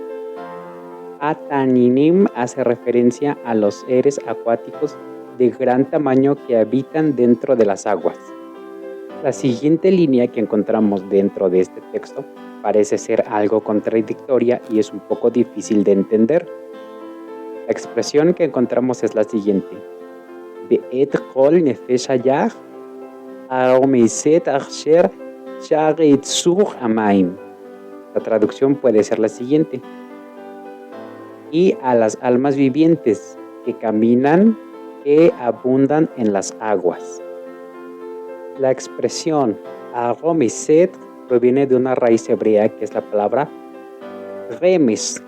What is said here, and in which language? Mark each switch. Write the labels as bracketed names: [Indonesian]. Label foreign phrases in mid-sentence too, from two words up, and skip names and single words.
[Spanish] Ataninim hace referencia a los seres acuáticos de gran tamaño que habitan dentro de las aguas. La siguiente línea que encontramos dentro de este texto parece ser algo contradictoria y es un poco difícil de entender. La expresión que encontramos es la siguiente. [Hebrew] ואת כל נפש החיה הרומשת אשר שרצו המים. [Spanish] La traducción puede ser la siguiente: y a las almas vivientes que caminan, que abundan en las aguas. La expresión Aromiset proviene de una raíz hebrea que es la palabra remes.